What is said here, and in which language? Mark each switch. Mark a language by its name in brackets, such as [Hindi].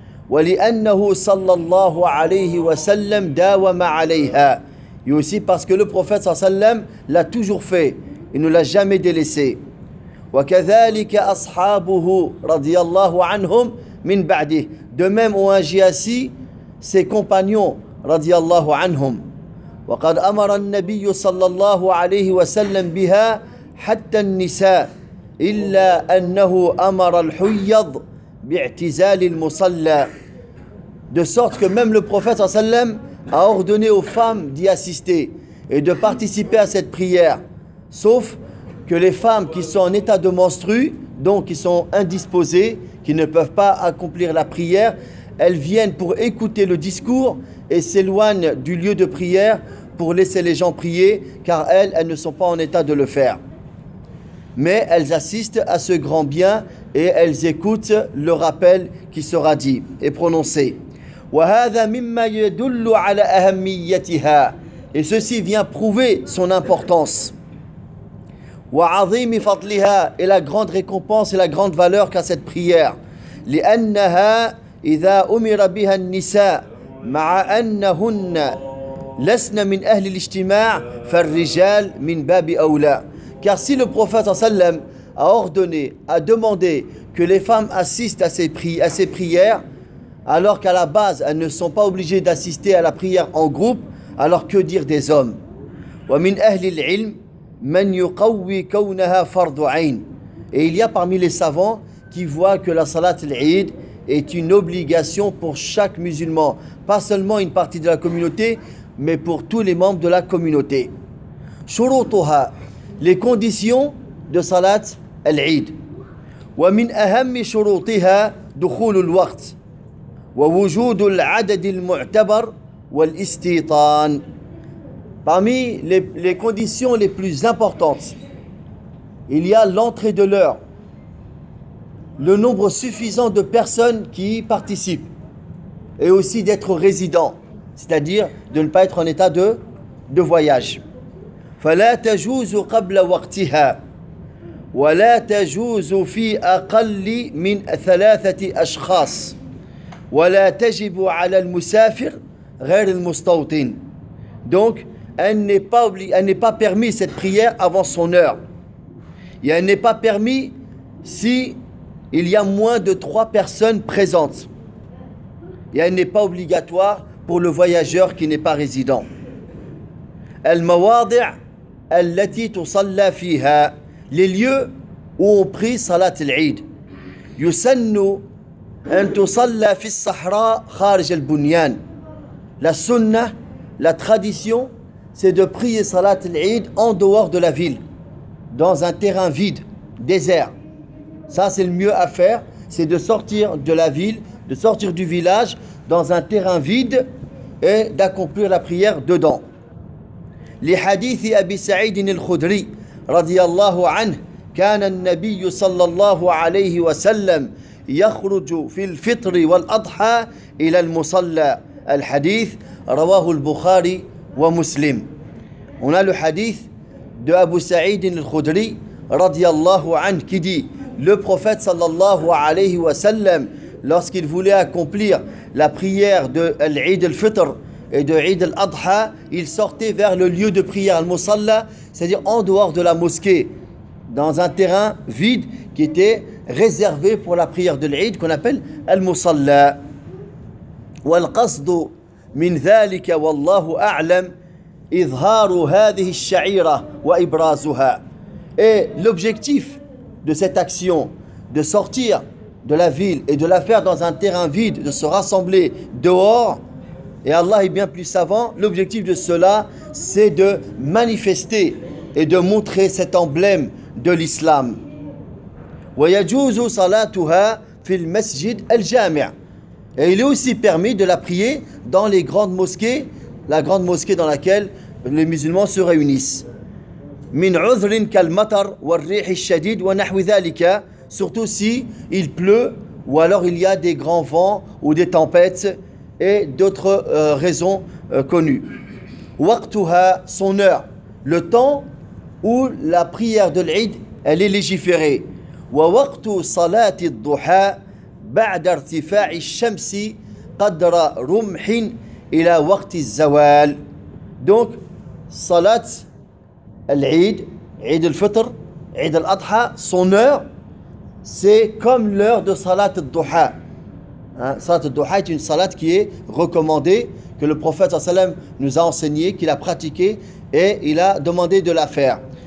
[Arabic] وَلِأَنَّهُ صَلَّى اللَّهُ عَلَيْهِ وَسَلَّمْ دَاوَمَ عَلَيْهَا. [French] Et aussi parce que le prophète sallallahu alayhi wa sallam l'a toujours fait, il ne l'a jamais délaissé. [Arabic] وَكَذَلِكَ أَصْحَابُهُ رَضِيَ اللَّهُ عَنْهُمْ مِنْ بَعْدِهِ. [French] De même ont agi ainsi ses compagnons, radiyallahu anhum. [Arabic] وقد أمر النبي صلى الله عليه وسلم بها حتى النساء، إلا أنه أمر الحيض باعتزال المصلى. [French] De sorte que même le prophète sallam a ordonné aux femmes d'y assister et de participer à cette prière, sauf que les femmes qui sont en état de menstrue, donc qui sont indisposées, qui ne peuvent pas accomplir la prière, elles viennent pour écouter le discours et s'éloignent du lieu de prière pour laisser les gens prier, car elles ne sont pas en état de le faire. Mais elles assistent à ce grand bien et elles écoutent le rappel qui sera dit et prononcé. [Arabic] وهذا مما يدل على أهميتها. [French] Et ceci vient prouver son importance. [Arabic] وعظيم فضلها. [French] Et la grande récompense et la grande valeur qu'a cette prière. [Arabic] لأنها إذا أمر بها النساء مع أنهن لسن من أهل الاجتماع فالرجال من باب أولى. [French] Car si le prophète sallam a ordonné, a demandé que les femmes assistent à ces prières, alors qu'à la base, elles ne sont pas obligées d'assister à la prière en groupe, alors que dire des hommes ? [Arabic] وَمِنْ أَهْلِ الْعِلْمِ مَنْ يُقَوِّي كَوْنَهَا فَرْضُ عَيْنِ [French] Et il y a parmi les savants qui voient que la salat al-Eid est une obligation pour chaque musulman, pas seulement une partie de la communauté, mais pour tous les membres de la communauté. [Arabic] شُرُوطُهَا [French] Les conditions de salat al-Eid. [Arabic] وَمِنْ أَهَمِّ شُرُوطِهَا دُخُولُ الْوَقْتِ ووجود العدد المعتبر والاستيطان. [French] Parmi les conditions les plus importantes, il y a l'entrée de l'heure, le nombre suffisant de personnes qui y participent, et aussi d'être résident, c'est-à-dire de ne pas être en état de voyage. [Arabic] فلا تجوز قبل وقتها ولا تجوز في أقل من ثلاثة أشخاص ولا تجب على المسافر غير المستوطن. [French] Donc elle n'est pas permis cette prière avant son heure, et elle n'est pas permis si il y a moins de 3 personnes présentes, et elle n'est pas obligatoire pour le voyageur qui n'est pas résident. [Arabic] المواضع التي تصلى فيها, [French] les lieux où on prie salat al-Eid. [Arabic] يسنوا أن تصلى في الصحراء خارج البنيان. [French] La sunna, la tradition, c'est de prier salat al-Eid en dehors de la ville, dans un terrain vide, désert. Ça, c'est le mieux à faire, c'est de sortir de la ville, de sortir du village, dans un terrain vide, et d'accomplir la prière dedans. Les hadiths d'Abi Sa'id al-Khudri, radiyallahu anhu, [Arabic] كان النبي صلى الله عليه وسلم يخرج في الفطر والأضحى إلى المصلى. الحديث رواه البخاري ومسلم. [French] On a le hadith de Abu Sa'id al-Khudri [Arabic] رضي الله عنه [French] qui dit: le prophète [Arabic] صلى الله عليه وسلم, [French] lorsqu'il voulait accomplir la prière de l'Eid al-Fitr et de l'Eid al-Adha, il sortait vers le lieu de prière al-Musalla, c'est-à-dire en dehors de la mosquée, dans un terrain vide qui était réservé pour la prière de l'Eid qu'on appelle Al-Musalla. [Arabic] والقصد من ذلك والله أعلم إظهار هذه الشعيرة وإبرازها. [French] Et l'objectif de cette action de sortir de la ville et de la faire dans un terrain vide, de se rassembler dehors, et Allah est bien plus savant, l'objectif de cela c'est de manifester et de montrer cet emblème de l'islam. [Arabic] ويجوز صلاتها في المسجد الجامع. [French] Et il est aussi permis de la prier dans les grandes mosquées, la grande mosquée dans laquelle les musulmans se réunissent. [Arabic] من عذر كالمطر والريح الشديد ونحو ذلك, [French] surtout si il pleut ou alors il y a des grands vents ou des tempêtes et d'autres raisons connues. [Arabic] وقتها, [French] son heure, le temps où la prière de l'Eid elle est légiférée. [Arabic] ووقت صلاة الضحى بعد ارتفاع الشمس قدر رمح الى وقت الزوال. [French] Donc صلاة العيد, عيد الفطر, عيد الاضحى, son heure c'est comme l'heure de صلاة الضحى. صلاة الضحى est une salat qui est recommandée, que le prophète sallallahu alayhi wa sallam nous a enseigné, qu'il a pratiqué et il a demandé de la faire.